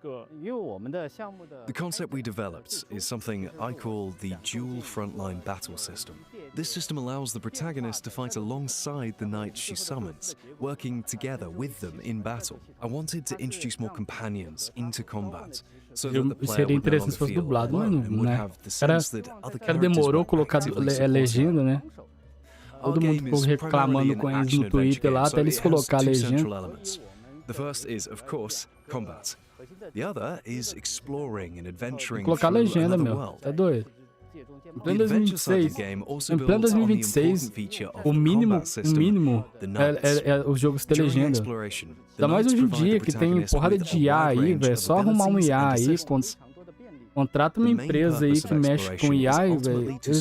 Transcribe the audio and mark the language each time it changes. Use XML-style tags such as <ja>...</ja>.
<en>The concept we developed is something I call the dual frontline battle system. This system allows the protagonist to fight alongside the knights she summons, working together with them in battle. I wanted to introduce more companions into combat.</en> <pt>Seria interessante se fosse dublado, mas não, né? O cara demorou a colocar legenda, né? Todo mundo ficou reclamando com eles no Twitter lá, até eles colocar a legenda.</pt> <en>The first is, of course, combat. The other is exploring and adventuring</en> <pt>colocar a legenda, meu. Tá doido? Em pleno 2026, o mínimo é os jogos ter legenda. Ainda mais hoje em dia, que tem porrada de IA aí, velho. É só arrumar um IA aí, contrata uma empresa aí que mexe com IA, velho.</pt>